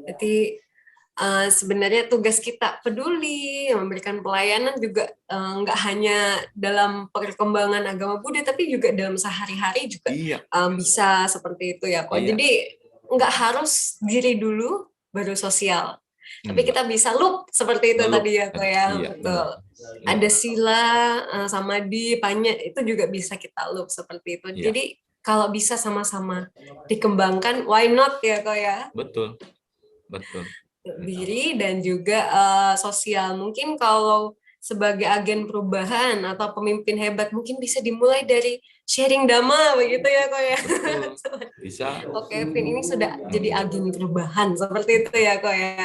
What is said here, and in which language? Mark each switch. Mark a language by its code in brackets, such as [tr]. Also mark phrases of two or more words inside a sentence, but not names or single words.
[id] Jadi sebenarnya tugas kita peduli, memberikan pelayanan juga nggak hanya dalam perkembangan agama Buddha, tapi juga dalam sehari-hari juga Iya, bisa seperti itu ya kok. iya. Jadi nggak harus diri dulu baru sosial, tapi Enggak. kita bisa loop seperti itu Ngelup. tadi ya kok ya. Iya, Betul. Iya. Ada sila, samadhi, panya itu juga bisa kita loop seperti itu. Iya. Jadi kalau bisa sama-sama dikembangkan, [en] why not [id] ya kok ya? Betul. Betul. Diri dan juga sosial. Mungkin kalau sebagai agen perubahan atau pemimpin hebat mungkin bisa dimulai dari sharing dhamma begitu ya kok ya. Betul. Bisa. Oke, Vin ini sudah jadi agen perubahan seperti itu ya kok ya.